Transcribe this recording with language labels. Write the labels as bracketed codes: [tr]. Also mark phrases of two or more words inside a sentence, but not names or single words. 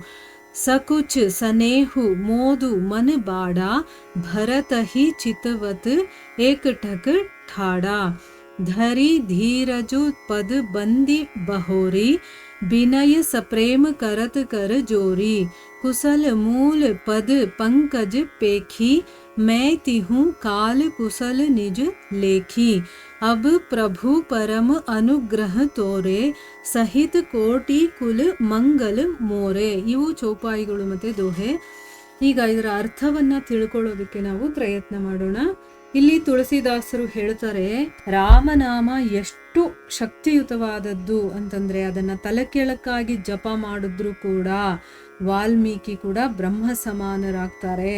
[awa] सकुच सनेहु मोदु मन बाड़ा भरत ही चितवत एक ठक ठाड़ा धरी धीरजु पद बंदी बहोरी बिनय सप्रेम करत कर जोरी कुशल मूल पद पंकज पेखी मैं तिहूँ काल कुशल निज लेखी अब प्रभु परम अनुग्रह तोरे सहित कोटि कुल मंगल मोरे. [kn] ಇವು ಚೌಪಾಯಿಗಳು ಮತ್ತೆ ದೋಹೆ. ಈಗ ಇದರ ಅರ್ಥವನ್ನ ತಿಳ್ಕೊಳ್ಳೋದಕ್ಕೆ ನಾವು ಪ್ರಯತ್ನ ಮಾಡೋಣ. ಇಲ್ಲಿ ತುಳಸಿದಾಸರು ಹೇಳ್ತಾರೆ, ರಾಮನಾಮ ಎಷ್ಟು ಶಕ್ತಿಯುತವಾದದ್ದು ಅಂತಂದ್ರೆ ಅದನ್ನ ತಲೆ ಕೆಳಕ್ಕಾಗಿ ಜಪ ಮಾಡಿದ್ರು ಕೂಡ ವಾಲ್ಮೀಕಿ ಕೂಡ ಬ್ರಹ್ಮ ಸಮಾನರಾಗ್ತಾರೆ.